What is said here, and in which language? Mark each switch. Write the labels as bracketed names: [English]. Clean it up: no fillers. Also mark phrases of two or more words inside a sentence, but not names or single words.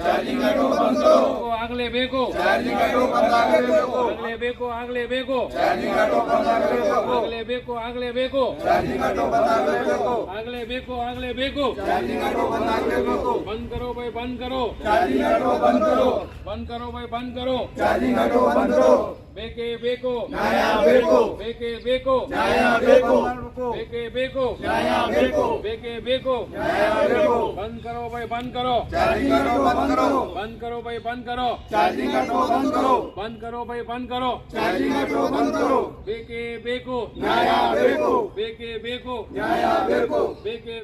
[Kannada] ಆಗಲೇ ಬೇಕು, ಆಗಲೇ ಬೇಕು, ಆಗಲೇ ಬೇಕು, ಆಗಲೇ ಬೇಕು, ಆಗಲೇ ಬೇಕು, ಆಗಲೇ ಬೇಕು, ಆಗಲೇ ಬೇಕು, [Hindi] बंद करो भाई, बंद करो, बंद करो भाई, बंद करो, [Kannada] ಬೇಕೇ ಬೇಕು, ಬೇಕೇ ಬೇಕು, ಬೇಕೇ ಬೇಕು, ಬೇಕೇ ಬೇಕು, [Hindi] बंद करो भाई, बंद करो, बंद करो भाई, बंद करो, बंद करो भाई, बंद करो, [Kannada] ಬೇಕೇ ಬೇಕು, ಬೇಕೇ ಬೇಕು, ಬೇಕೇ